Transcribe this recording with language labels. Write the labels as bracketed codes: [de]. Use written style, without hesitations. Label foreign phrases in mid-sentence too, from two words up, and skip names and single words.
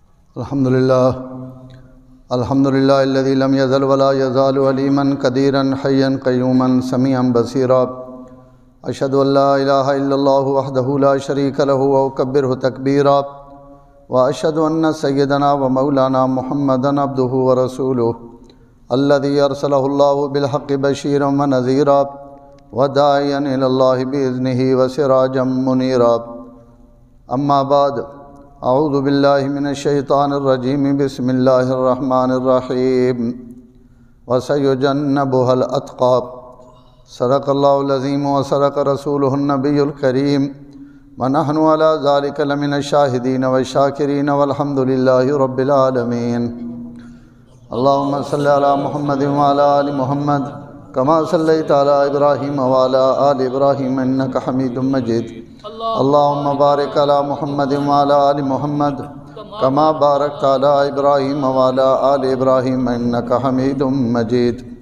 [ar] الحمدللہ الذی لم یزل ولا یزال علیما قدیرا حیا قیوما سمیعا بصیرا اشہد ان لا الہ الا اللہ وحدہ لا شریک لہ واکبرہ تکبیرا واشہد ان سیدنا ومولانا محمدا عبدہ ورسولہ الذی ارسلہ اللہ بالحق بشیرا ونذیرا وداعیا الی اللہ باذنہ وسراجا منیرا اما بعد اعوذ باللہ من الشیطان الرجیم بسم اللہ الرحمن الرحیم وسیجنبها الاتقی صدق اللہ العظیم وصدق رسولہ النبی الکریم ونحن علی ذلک لمن الشاہدین والشاکرین والحمد للہ رب العالمین اللہم صلی علی محمد وعلی آل محمد کما صلیت علی ابراہیم وعلی آل ابراہیم انک حمید مجید اللہم بارک علی محمد وعلی آل محمد کما بارکت علی ابراہیم وعلی آل ابراہیم انک حمید مجید۔